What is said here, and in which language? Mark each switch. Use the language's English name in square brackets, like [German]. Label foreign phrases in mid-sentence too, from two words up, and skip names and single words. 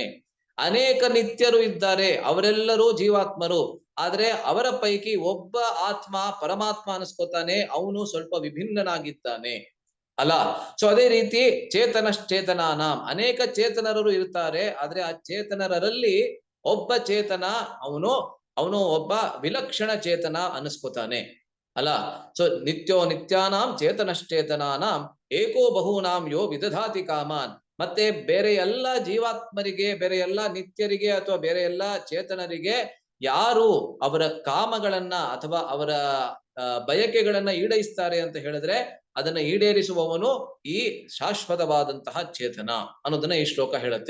[Kannada] ಅನೇಕ ನಿತ್ಯರು ಇದ್ದಾರೆ, ಅವರೆಲ್ಲರೂ ಜೀವಾತ್ಮರು, ಆದ್ರೆ ಅವರ ಪೈಕಿ ಒಬ್ಬ ಆತ್ಮ ಪರಮಾತ್ಮ ಅನ್ಸ್ಕೊತಾನೆ, ಅವನು ಸ್ವಲ್ಪ ವಿಭಿನ್ನನಾಗಿದ್ದಾನೆ ಅಲ್ಲ? ಸೊ ಅದೇ ರೀತಿ ಚೇತನಶ್ಚೇತನಾನಾಂ, ಅನೇಕ ಚೇತನರು ಇರ್ತಾರೆ, ಆದ್ರೆ ಆ ಚೇತನರಲ್ಲಿ ಒಬ್ಬ ಚೇತನ ಅವನು ಒಬ್ಬ ವಿಲಕ್ಷಣ ಚೇತನ ಅನಿಸ್ಕೊತಾನೆ ಅಲ್ಲ? [Sanskrit] ಸೊ ನಿತ್ಯೋ ನಿತ್ಯಾನಾಂ ಚೇತನಶ್ಚೇತನಾನಾಂ ಏಕೋ ಬಹೂನಾಂ ಯೋ ವಿದಧಾತಿ ಕಾಮಾನ್. [Kannada] ಮತ್ತೆ ಬೇರೆ ಎಲ್ಲ ಜೀವಾತ್ಮರಿಗೆ, ಬೇರೆ ಎಲ್ಲ ನಿತ್ಯರಿಗೆ ಅಥವಾ ಬೇರೆ ಎಲ್ಲ ಚೇತನರಿಗೆ ಯಾರು ಅವರ ಕಾಮಗಳನ್ನ ಅಥವಾ ಅವರ ಬಯಕೆಗಳನ್ನ ಈಡೇರಿಸ್ತಾರೆ ಅಂತ ಹೇಳಿದ್ರೆ ಅದನ್ನ ಈಡೇರಿಸುವವನು ಈ ಶಾಶ್ವತವಾದಂತಹ ಚೇತನ ಅನ್ನೋದನ್ನ ಈ ಶ್ಲೋಕ ಹೇಳುತ್ತೆ.